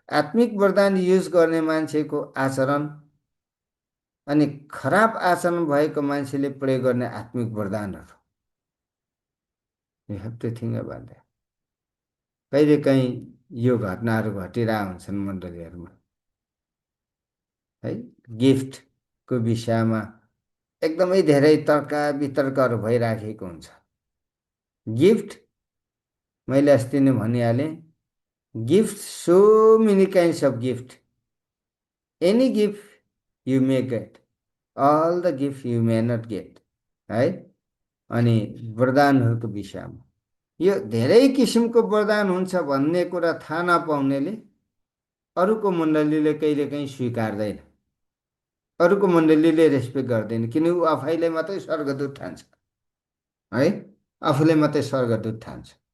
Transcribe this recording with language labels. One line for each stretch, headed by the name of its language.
Nepali: आत्मिक वरदान युज गर्ने मान्छेको आचरण अनि खराब आचरण भएको मान्छेले प्रयोग गर्ने आत्मिक वरदानहरू,
English: You have to think about that.
Nepali: कहिलेकाहीँ यो घटनाहरू घटिरहेको हुन्छन् मण्डलीहरूमा, है, गिफ्टको विषयमा एकदमै धेरै तर्क वितर्कहरू भइराखेको हुन्छ। गिफ्ट मैले अस्ति नै भनिहालेँ,
English: Gift so many kinds of gift, any gift you may get, all the gift you may not get, है।
Nepali: अनि वरदानहरूको विषयमा यो धेरै किसिमको वरदान हुन्छ भन्ने कुरा थाहा नपाउनेले अरूको मण्डलीले कहिलेकाहीँ स्वीकार्दैन, अरूको मण्डलीले रेस्पेक्ट गर्दैन, किन ऊ आफैले मात्रै स्वर्गदूत ठान्छ, है, आफूले मात्रै स्वर्गदूत ठान्छ।